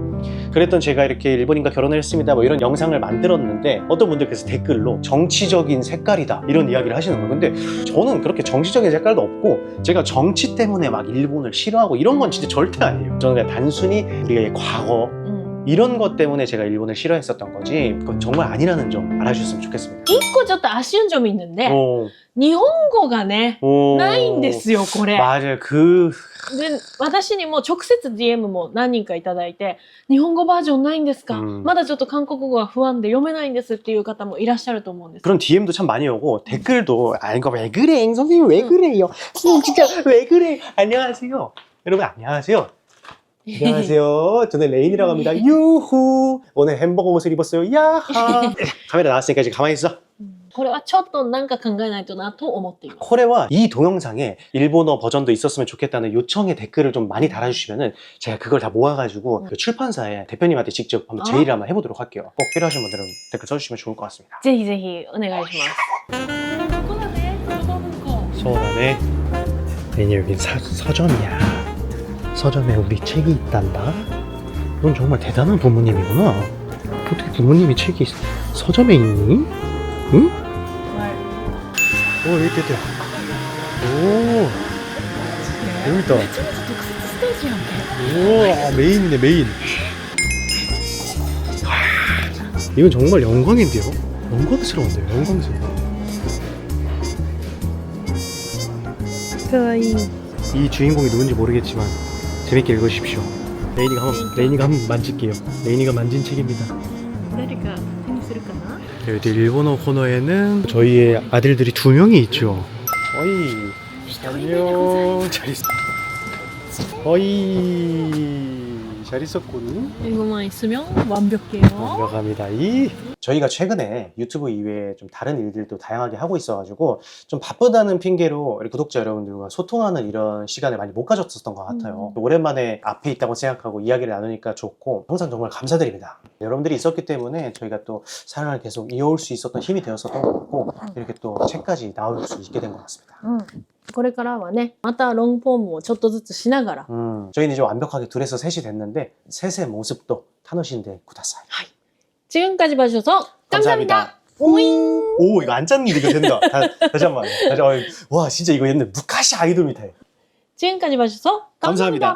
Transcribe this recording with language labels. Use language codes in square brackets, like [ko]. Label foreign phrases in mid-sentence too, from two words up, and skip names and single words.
[ko] 그랬던 제가 이렇게 일본인과 결혼을 했습니다 뭐 이런 영상을 만들었는데 어떤 분들께서 댓글로 정치적인 색깔이다 이런 이야기를 하시는 거예요. 근데 저는 그렇게 정치적인 색깔도 없고 제가 정치 때문에 막 일본을 싫어하고 이런 건 진짜 절대 아니에요. 저는 그냥 단순히 우리의 과거 이런 것 때문에 제가 일본을 싫어했었던 거지 그건 정말 아니라는 점 알아주셨으면 좋겠습니다. [ja] 一個ちょっと [ko] 아쉬운 점이 있는데 [ja] 日本語がね ないんですよこれ。 [ko] 맞아요. [ja] で私にも直接 DM も何人かいただいて日本語バージョンないんですか、まだちょっと韓国語が不安で読めないんですっていう方もいらっしゃると思うんです。 [ko] 그런 DM도 참 많이 오고 댓글도 아 이거 왜 그래 선생님 왜 그래요 진짜 왜 그래 안녕하세요 여러분 안녕하세요 안녕하세요 저는 레인이라고 합니다 유후 오늘 햄버거 옷을 입었어요 야하 카메라 나왔으니까 이제 가만히 있어 [ja] これはちょっとなんか考えないとなと思っています。 [ko] 코레와 이 동영상에 일본어 버전도 있었으면 좋겠다는 요청의 댓글을 좀 많이 달아주시면은 제가 그걸 다 모아가지고 그 출판사의 대표님한테 직접 한번 제의를 한번 해보도록 할게요. 꼭 필요하신 분들은 댓글 써주시면 좋을 것 같습니다. [ja] ぜひぜひお願いします。ここだね、言葉文庫。 [ko] 소원하네. 괜히 여긴 서점이야. 서점에 우리 책이 있단다. 넌 정말 대단한 부모님이구나. 어떻게 부모님이 책이 서점에 있니? 응? 오 여기 있다. 오 여기 있다. 우와 메인이네 메인. 이건 정말 영광인데요? 영광스러운데요 영광스러워. 이 주인공이 누군지 모르겠지만 재밌게 읽으십시오. 레인이가 한번 만질게요. 레인이가 만진 책입니다. [ja] 誰か手にするかな？ [ko] 여기 일본어 코너에는 저희의 아들들이 2명이 있죠. 어이 안녕 잘 있어. 어이 잘 있었군. 이거만 있으면 완벽해요. 완벽합니다. 저희가 최근에 유튜브 이외에 좀 다른 일들도 다양하게 하고 있어가지고 좀 바쁘다는 핑계로 우리 구독자 여러분들과 소통하는 이런 시간을 많이 못 가졌었던 것 같아요. 오랜만에 앞에 있다고 생각하고 이야기를 나누니까 좋고 항상 정말 감사드립니다. 여러분들이 있었기 때문에 저희가 또 사랑을 계속 이어올 수 있었던 힘이 되었었던 것 같고 이렇게 또 책까지 나올 수 있게 된 것 같습니다. [ja] これからはね、またロングフォームをちょっとずつしながら。 [ko] 저희는 이제 완벽하게 둘에서 셋이 됐는데 셋의 모습도 [ja] 楽しんでください. [ko] 지금까지 봐주셔서 감사합니다. 오잉. 오 이거 안 짰는데 이거 된다. 다시 한번. 와 진짜 이거 옛날 무카시 아이돌 밑에. 지금까지 봐주셔서 감사합니다.